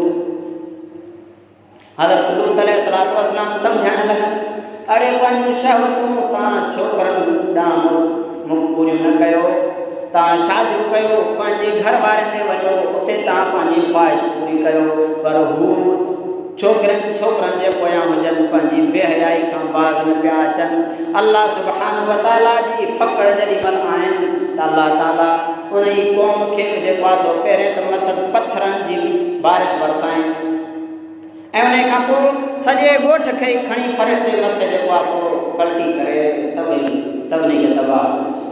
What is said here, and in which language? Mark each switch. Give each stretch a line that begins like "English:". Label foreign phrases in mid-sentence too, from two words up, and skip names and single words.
Sindhi: हज़रत लूत अलैहिस्सलाम सम्झाइण लॻा, अड़े पंहिंजूं शहवतूं तव्हां छोकिरनि ॾांहुं पूरियूं न कयो, तव्हां शादियूं कयो, पंहिंजे घर वारनि ॾे वञो, उते तव्हां पंहिंजी ख़्वाहिश पूरी कयो, पर हू छोकिरनि जे पोयां हुजनि, पंहिंजी बेहयाई खां बाज़ न पिया अचनि।
Arabic: الله سبحانه وتعالى
Sindhi: जी पकड़ जॾहिं महिल आहिनि त अल्लाह ताला उन ई क़ौम खे बि जेको आहे सो पहिरें त मथसि पथरनि जी बारिश बरसाइंसि, ऐं उन खां पोइ सॼे ॻोठ खे खणी फ़रिश्ते मथे जेको आहे सो पलटी करे सभिनी खे तबाह करे छॾियो।